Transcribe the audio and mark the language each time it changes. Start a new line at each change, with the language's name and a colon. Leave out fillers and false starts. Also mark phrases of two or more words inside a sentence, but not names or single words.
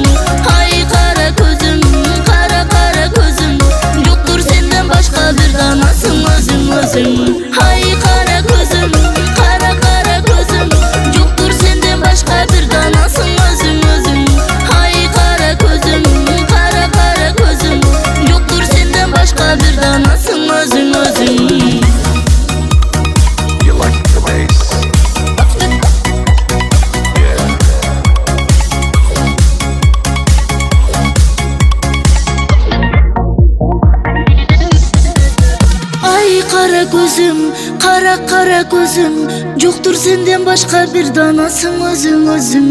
Kyrgyz: Ай кара көзүм, кара кара көзүм, жоктур сенден башка бир данасың өзүң өзүң. Ай кара көзүм, кара кара көзүм, жоктур сенден башка бир данасың өзүң өзүң. Ай кара көзүм, кара кара көзүм, жоктур сенден башка бир данасың өзүң өзүң.
English: You like the bass? Yeah.
Kyrgyz: Ай кара көзүм, кара кара көзүм, жоктур сенден башка бир данасың өзүң өзүң.